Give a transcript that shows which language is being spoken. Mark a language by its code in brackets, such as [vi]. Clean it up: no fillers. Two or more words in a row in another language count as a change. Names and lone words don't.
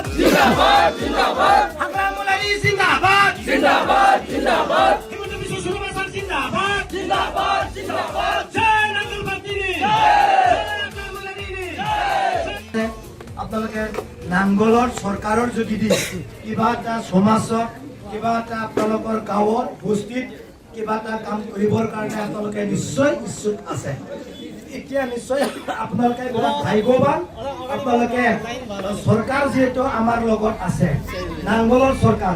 [hi] जिंदाबाद जिंदाबाद हाग्रामुलारि जिंदाबाद जिंदाबाद जिंदाबाद हिमन्त बिश्व शर्मा सर जिंदाबाद जिंदाबाद जिंदाबाद [brx] जय नांगल पार्टीनि [as] আপোনালোকে নাংগলৰ চৰকাৰৰ যোগেদি কিবা এটা সমাজত কিবা এটা আপোনালোকৰ গাঁৱৰ বস্তিত কিবা এটা কাম কৰিবৰ কাৰণে আপোনালোকে নিশ্চয় ইচ্ছুক আছে এতিয়া নিশ্চয় আপোনালোকে ভাগ্যৱান আপোনালোকে চৰকাৰ যেহেতু আমাৰ লগত আছে নাংগলৰ চৰকাৰ